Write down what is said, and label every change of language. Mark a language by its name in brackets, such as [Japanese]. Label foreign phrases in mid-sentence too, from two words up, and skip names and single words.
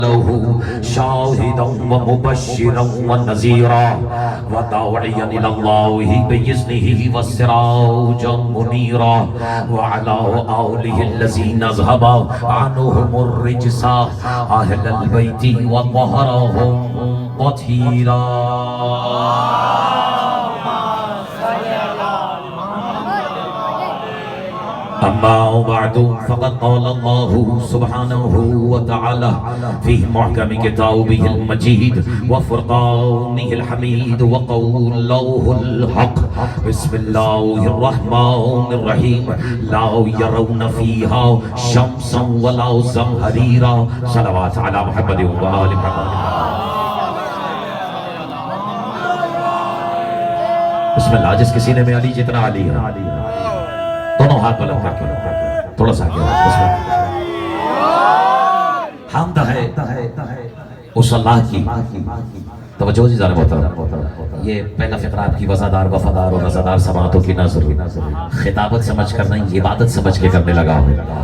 [Arabic] شاهدا ومبشرا ونذيرا وداعيا إلى الله بإذنه وسراجا منيرا وعلى آله الذين ذهب عنهم الرجس أهل البيت وطهرهم تطهيرا. أما بعد فقد قال الله سبحانه وتعالى في محكم كتابه المجيد وفرقانه الحميد وقوله الحق. بسم الله الرحمن الرحيم. لا يرون فيها شمسا ولا زمهريرا. صلوات على محمد وآل محمد. बिस्मिल्लाह। [Urdu] جس کے سینے میں علی جتنا علی ہے، دونوں ہاتھ بلند کر کے تھوڑا سا آگے. حمد ہے اس اللہ کی. توجہ جی ذرا محترم، یہ پہلا فقرہ آپ کی وضع دار وفادار اور رضادار سماعتوں کی نذر خطابت سمجھ کر نہیں، عبادت سمجھ کے کرنے لگا ہوں.